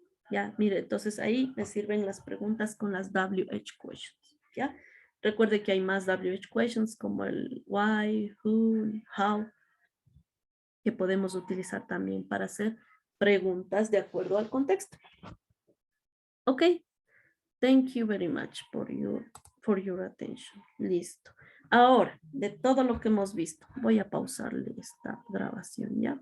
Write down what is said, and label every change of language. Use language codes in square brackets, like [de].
[es] Ya, mire, entonces ahí me sirven las preguntas con las WH questions, ¿ya? Recuerde que hay más WH questions como el why, who, how, que podemos utilizar también para hacer preguntas de acuerdo al contexto. [en] Ok, thank you very much for your attention. [es] Listo. Ahora, de todo lo que hemos visto, voy a pausarle esta grabación, ¿ya?